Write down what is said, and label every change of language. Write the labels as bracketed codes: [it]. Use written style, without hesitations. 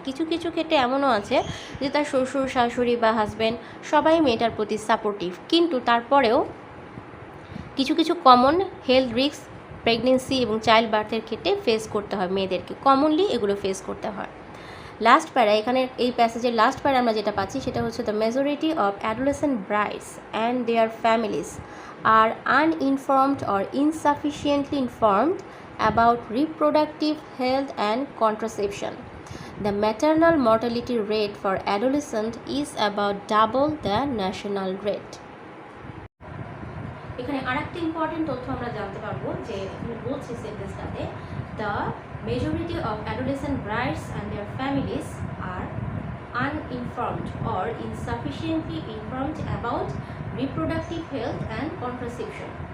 [bn] কিছু কিছু ক্ষেত্রে এমনও আছে যে তার শ্বশুর শাশুড়ি বা হাজব্যান্ড সবাই মেয়েটার প্রতি সাপোর্টিভ, কিন্তু তারপরেও কিছু কিছু কমন হেলথ রিস্ক প্রেগনেন্সি এবং চাইল্ড বার্থের ক্ষেত্রে ফেস করতে হয় মেয়েদেরকে, কমনলি এগুলো ফেস করতে হয়। [en] last para, [bn] এখানে এই প্যাসেজের লাস্ট প্যারা আমরা যেটা পাচ্ছি সেটা হচ্ছে [en] The majority of adolescent brides and their families are uninformed or insufficiently informed about reproductive health and contraception. The maternal mortality rate for adolescents is about double the national rate. [bn] এখানে আরেকটা ইম্পর্টেন্ট তথ্য আমরা জানতে পারবো যে এখানে বলছে সেন্টেন্সটাতে [en] The majority of adolescent brides and their families are uninformed or insufficiently informed about reproductive health and contraception.